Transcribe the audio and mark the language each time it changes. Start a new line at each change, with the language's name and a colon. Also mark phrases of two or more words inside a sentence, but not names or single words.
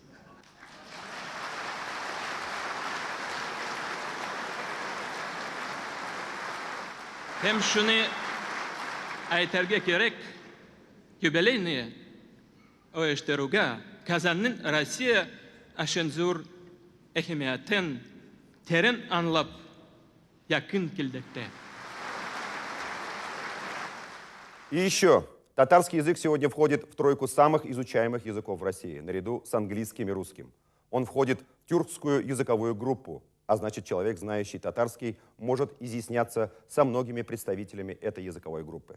Tatar: Һәм шуны әйтергә кирәк, юбилейны оештыруга Казанның Россия өчен зур әһәмиятен тәрен аңлап якын килдектә.
Russian: И еще, татарский язык сегодня входит в тройку самых изучаемых языков в России, наряду с английским и русским. Он входит в тюркскую языковую группу, а значит, человек, знающий татарский, может изъясняться со многими представителями этой языковой группы.